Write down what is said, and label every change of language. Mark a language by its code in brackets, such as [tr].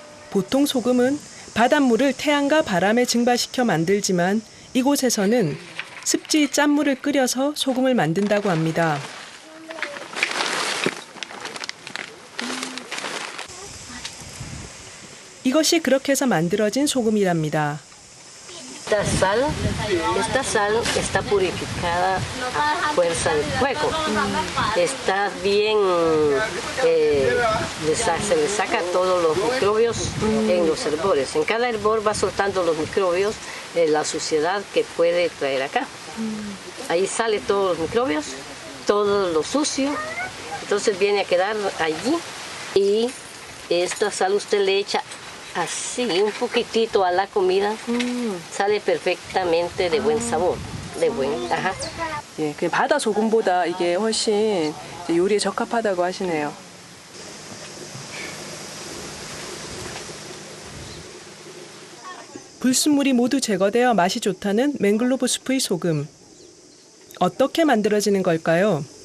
[ko] 보통 소금은 바닷물을 태양과 바람에 증발시켜 만들지만 이곳에서는 습지 짠물을 끓여서 소금을 만든다고 합니다. 이것이 그렇게 해서 만들어진 소금이랍니다. [es] Esta sal está purificada a fuerza del fuego. Está bien, se le saca todos los microbios en los herbores. En cada herbor va soltando los microbios, la suciedad que puede traer acá. Ahí sale todos los microbios, todo lo sucio. Entonces viene a quedar allí y esta sal usted le echa así un poquitito a la comida, sale perfectamente de buen sabor, de buen, ajá. [ko] 예, 그 바다 소금보다 이게 훨씬 요리에 적합하다고 하시네요. 불순물이 모두 제거되어 맛이 좋다는 맹글로브 숲의 소금. 어떻게 만들어지는 걸까요?